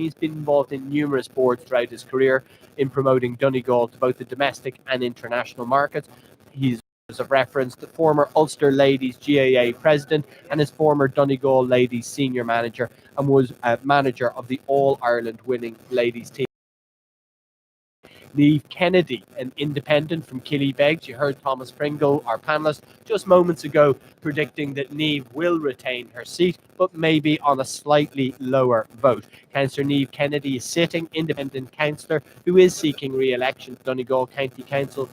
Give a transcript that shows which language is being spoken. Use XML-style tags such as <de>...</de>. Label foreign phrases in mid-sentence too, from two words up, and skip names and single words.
<en>He's been involved in numerous boards throughout his career in promoting Donegal to both the domestic and international markets. He's, as of reference, the former Ulster Ladies GAA president and his former Donegal Ladies senior manager, and was manager of the All-Ireland winning ladies team. Niamh Kennedy, an independent from Killybegs. You heard Thomas Pringle, our panellist, just moments ago predicting that Niamh will retain her seat, but maybe on a slightly lower vote. Councillor Niamh Kennedy is sitting independent councillor who is seeking re-election to Donegal County Council.</en>